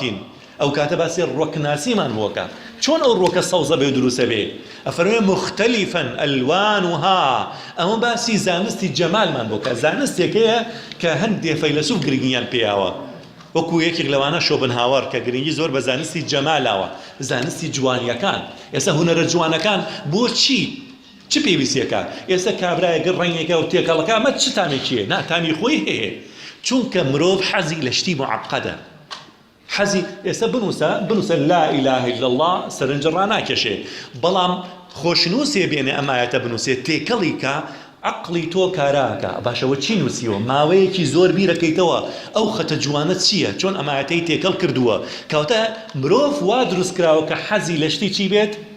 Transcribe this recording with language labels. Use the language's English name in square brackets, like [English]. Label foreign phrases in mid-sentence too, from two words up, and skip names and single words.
[Central Kurdish] ئەو کاتە باسی ڕۆکناسیمان بووەکە چۆن ئەو ڕۆکە سەوزە بێ و دروسە بێ ئەفەرمێ [Arabic] مختلفا ئەلوانها [Central Kurdish] ئەمە باسی زانستی جەمالمان بووکە زانستێک هەیە کە هەندێک فەیلسوف گرنگیان پێیاوە وەکو یەکێک لەوانە شۆبنهاوەر کە گرنگی زۆر بە زانستی جەمالاوە زانستی جوانیەکان ئێستا هونەرە جوانەکان بۆچی چ پێویستیەکە ئێستا کابرایەگە ڕەنگێکە و تێکەڵەکە ئەمە چ تامێکیە نا تامی خۆی هەیە چونکە مرۆڤ حەزی لە شتی معقەدە حەزی ئێستا بنووسە [Arabic] لا إله إلا الله [Central Kurdish] سەرنج ڕاناکێشێ بەڵام خۆشنووسێ بێنێ ئەمایەتە بنووسێ تێکەڵی کە عقلی تۆ کاراکە باشەوە چی نووسیوە ماوەیەکی زۆر بیرەکەیتەوە ئەو خەتە جوانە چییە چۆن ئەمایەتەی تێکەڵ کردووە کەواتە مرۆڤ وا دروست کراوە کە حەزی لە شتی چی بێت